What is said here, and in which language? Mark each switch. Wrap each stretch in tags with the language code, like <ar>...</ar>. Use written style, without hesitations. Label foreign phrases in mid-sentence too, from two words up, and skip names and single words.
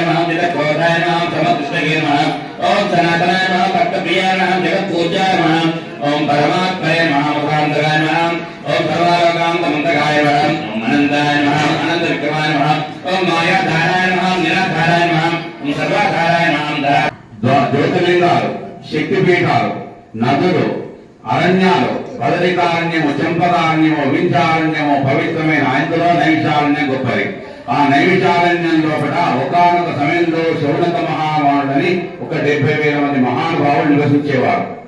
<sa>नमः दितक्रोधाय नमः समकृष्णगे नमः ओम सनातनाय नमः भक्तप्रियाय नमः जगत्पूज्याय नमः ओम परमात्मने नमः मुखान्तराय नमः ओम सर्वालोकान्तमन्तकाय नमः ओम अनन्ताय नमः अनंत विक्रमाय नमः ओम मायाधाराय नमः निराधाराय नमः ओम सर्वाधाराय नमः</sa> <te>జ్యోతిర్లింగాలు శక్తిపీఠాలు నదులు అరణ్యాలు బదరికారణ్యము చెంపకారణ్యము వించారణ్యము పవిత్రమైన అందులో నైమిషారణ్యం గొప్పది. ఆ నైమిషారణ్యంలో కూడా ఒకానొక సమయంలో శౌనక మహావాణుడని 70,000 మంది మహానుభావులు నివసించేవారు.</te>